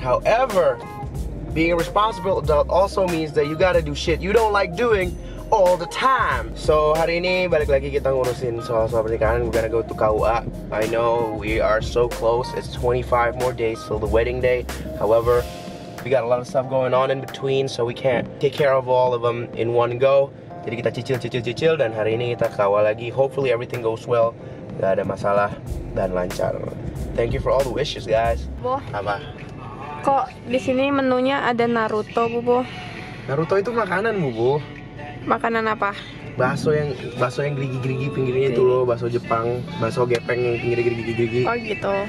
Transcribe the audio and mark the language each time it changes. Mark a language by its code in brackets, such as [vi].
[en] However, being a responsible adult also means that you gotta do shit you don't like doing all the time. [id] So, hari ini balik lagi kita ngurusin soal-soal pernikahan. [en] We're gonna go to KUA. I know we are so close. It's 25 more days till the wedding day. However, we got a lot of stuff going on in between, so we can't take care of all of them in one go. [id] Jadi kita cicil dan hari ini kita KUA lagi. [en] Hopefully everything goes well. [id] Gak ada masalah dan lancar. [en] Thank you for all the wishes, guys. [id] Bu, Apa? kok di sini menunya ada Naruto, Bu? Naruto itu makanan, Bu. Makanan apa? Bakso yang gerigi-gerigi pinggirnya itu loh, bakso Jepang, bakso gepeng yang pinggirnya gerigi-gerigi. Oh gitu.